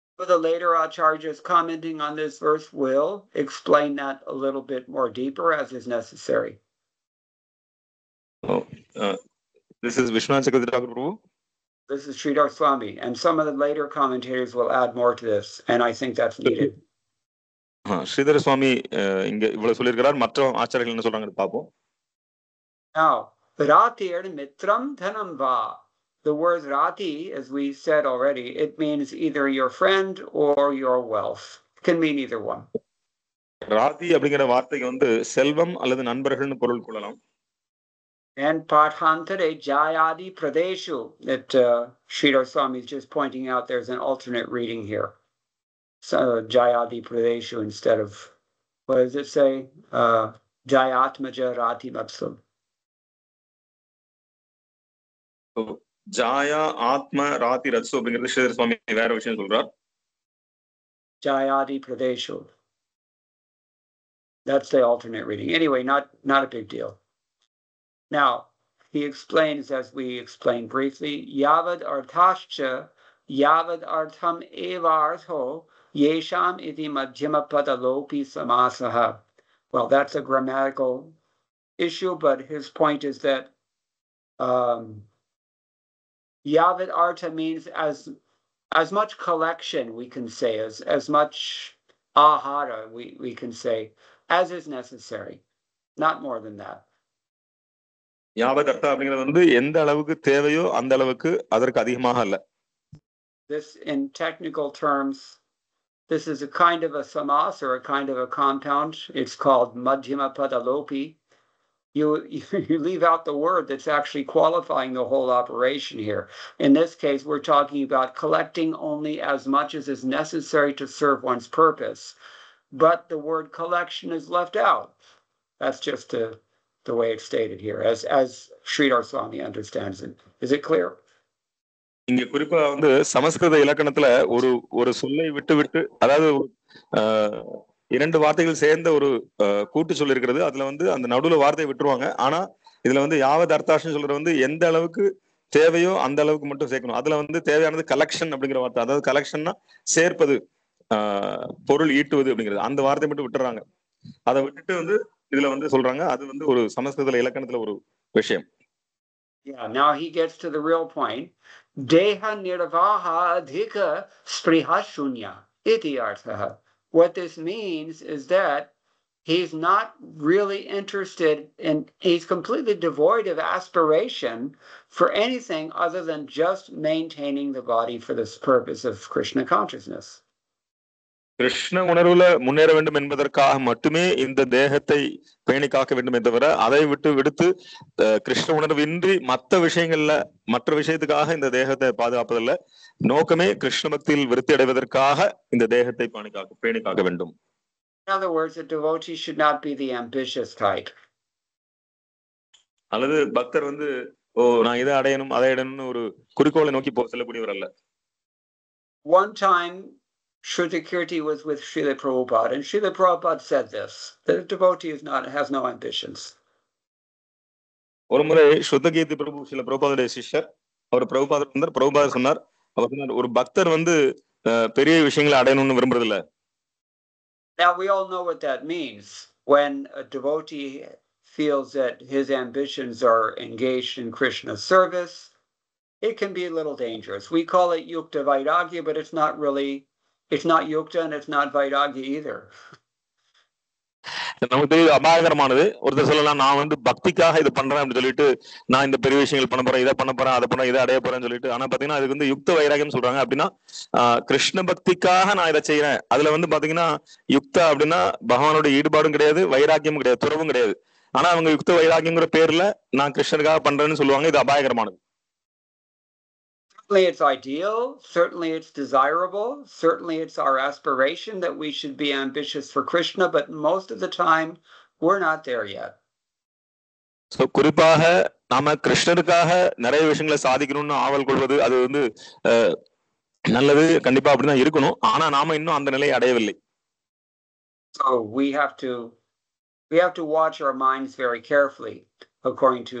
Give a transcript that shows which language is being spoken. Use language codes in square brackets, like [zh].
[en] The later acharyas commenting on this verse will explain that a little bit more deeper as is necessary. This is Vishwanath Chakravarti Thakur Prabhu. This is Sridhar Swami, and some of the later commentators will add more to this, and I think that's needed. [ta] Sridhara சுவாமி இங்க இவ்வளவு சொல்லியிருக்கிறார். மற்ற ஆச்சாரியர்கள் என்ன சொல்றாங்க பார்ப்போம். [sa] Now, ratir mitram dhanam va. [en] The word rati, as we said already, it means either your friend or your wealth. It can mean either one. [ta] Rathi அப்படிங்கிற வார்த்தைக்கு வந்து செல்வம் அல்லது நண்பர்கள்னு பொருள் கொள்ளலாம். [en] And Pathantare Jayadi Pradeshu, that Sridhar Swami is just pointing out there's an alternate reading here. So Jayadi Pradeshu instead of, what does it say? [sa] Jayatmaja Rati Mapsum. [ta] ஜாயா ஆத்ம ராதி ரத்சு அப்படிங்கிறது ஸ்ரீதர சுவாமி வேற விஷயம் சொல்றார். [sa] Jayadi Pradeshu. [en] That's the alternate reading. Anyway, not a big deal. Now, he explains, as we explained briefly, [sa] Yavad arthascha, Yavad artham evartho, yesham iti madhyamapada lopi samasaha. [en] Well, that's a grammatical issue, but his point is that Yavad artha means as much collection, we can say, as much ahara, we can say, as is necessary, not more than that. [ta] யாவத் அர்த்தம் அப்படிங்கிறது வந்து எந்த அளவுக்கு தேவையோ அந்த அளவுக்கு அதற்கு அதிகமாக அல்ல. [en] This, in technical terms, this is a kind of a samas or a kind of a compound. It's called madhyama padalopi. You leave out the word that's actually qualifying the whole operation here. In this case, we're talking about collecting only as much as is necessary to serve one's purpose. But the word collection is left out. That's just the way it's stated here, as Sridhar Swami understands it. Is it clear? [ta] இங்க குறிப்பா வந்து சமஸ்கிருத இலக்கணத்துல ஒரு சொல்லை விட்டு அதாவது இரண்டு வார்த்தைகள் சேர்ந்த ஒரு கூட்டு சொல் இருக்கிறது. அதுல வந்து அந்த நடுவுல வார்த்தையை விட்டுருவாங்க. ஆனா இதுல வந்து யாவது அர்த்தாஷ்னு சொல்றது வந்து எந்த அளவுக்கு தேவையோ அந்த அளவுக்கு மட்டும் சேர்க்கணும். அதுல வந்து தேவையானது கலெக்ஷன் அப்படிங்கிற வார்த்தை, அதாவது கலெக்ஷன்னா சேர்ப்பது, பொருள் ஈட்டுவது அப்படிங்கிறது, அந்த வார்த்தையை மட்டும் விட்டுறாங்க. அதை விட்டுட்டு வந்து இதுல வந்து சொல்றாங்க அது வந்து ஒரு சமஸ்கிருத இலக்கணத்துல ஒரு விஷயம். [en] Yeah, now he gets to the real point. [sa] Deha nirvaha adhika spriha shunya iti arthaha. [en] What this means is that he's not really interested in, he's completely devoid of aspiration for anything other than just maintaining the body for this purpose of Krishna consciousness. [ta] Krishna உணர்வுல முன்னேற வேண்டும் என்பதற்காக மட்டுமே இந்த தேகத்தை பேணி காக்க வேண்டுமே தவிர அதை விடுத்து கிருஷ்ண உணர்வின்றி மற்ற விஷயத்துக்காக இந்த தேகத்தை பாதுகாப்பதில்லை. நோக்கமே கிருஷ்ண பக்தியில் விருத்தி அடைவதற்காக இந்த தேகத்தை பேணி காக்க வேண்டும். [en] In other words, a devotee should not be the ambitious type. [ta] அல்லது பக்தர் வந்து நான் இதை அடையணும் அதை அடையணும்னு ஒரு குறிக்கோளை நோக்கி செல்லக்கூடியவர் அல்ல. [en] One time Shrutakirti was with Srila Prabhupada, and Srila Prabhupada said this, that a devotee has no ambitions. [ta] ஒரு முறை ஸ்ருதகீர்த்தி பிரபு ஸ்ரீல பிரபுபாதுடைய சிஷ்யர், அவர் பிரபுபாதர் சொன்னார், அவர் சொன்னார் ஒரு பக்தர் வந்து பெரிய விஷயங்களை அடையணும்னு விரும்புறது இல்ல. [en] Now we all know what that means. When a devotee feels that his ambitions are engaged in Krishna's service, it can be a little dangerous. We call it yukta vairagya, but it's not yukta and it's not vairagya either. [ta] நமக்கு தெரியுது அபாயகரமானது. ஒருத்தர் சொல்லலாம், நான் வந்து பக்திக்காக இது பண்றேன் அப்படின்னு சொல்லிட்டு, நான் இந்த பெரிய விஷயங்கள் பண்ண போறேன், இதை பண்ண போறேன், அதை பண்ண, இதை அடைய போறேன்னு சொல்லிட்டு. ஆனா பாத்தீங்கன்னா அதுக்கு வந்து யுக்த வைராகியம் சொல்றாங்க. அப்படின்னா கிருஷ்ண பக்திக்காக நான் இதை செய்யறேன். அதுல வந்து பாத்தீங்கன்னா யுக்தா அப்படின்னா பகவானோட ஈடுபாடும் கிடையாது, வைராக்கியமும் கிடையாது, துறவும் கிடையாது. ஆனா அவங்க யுக்த வைராக்கியங்கிற பேர்ல நான் கிருஷ்ணருக்காக பண்றேன்னு சொல்லுவாங்க. இது அபாயகரமானது. [en] Certainly it's ideal, certainly it's desirable, certainly it's our aspiration that we should be ambitious for Krishna, but most of the time we're not there yet. [ta] So குறிப்பாக நாம கிருஷ்ணருக்காக நிறைய விஷயங்களை சாதிக்கணும்னு ஆவல் கொள்வது அது வந்து நல்லது, கண்டிப்பா அப்படிதான் இருக்கணும். ஆனா நாம இன்னும் அந்த நிலையை அடையவில்லை. [en] So we have to watch our minds very carefully according to